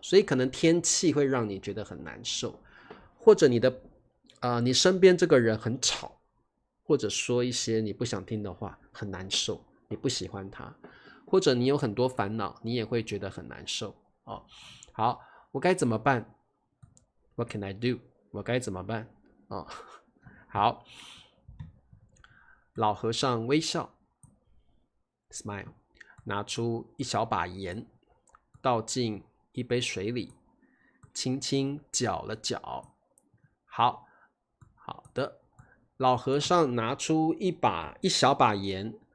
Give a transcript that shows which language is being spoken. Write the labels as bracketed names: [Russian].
[Chinese] 所以可能天气会让你觉得很难受，或者你身边这个人很吵，或者说一些你不想听的话，很难受，你不喜欢他，或者你有很多烦恼，你也会觉得很难受啊。好。我该怎么办 ？ [English] What can I do？ [Chinese] 我该怎么办？哦，好，老和尚微笑 ，smile， 拿出一小把盐，倒进一杯水里，轻轻搅了搅。好，好的，老和尚拿出一小把盐。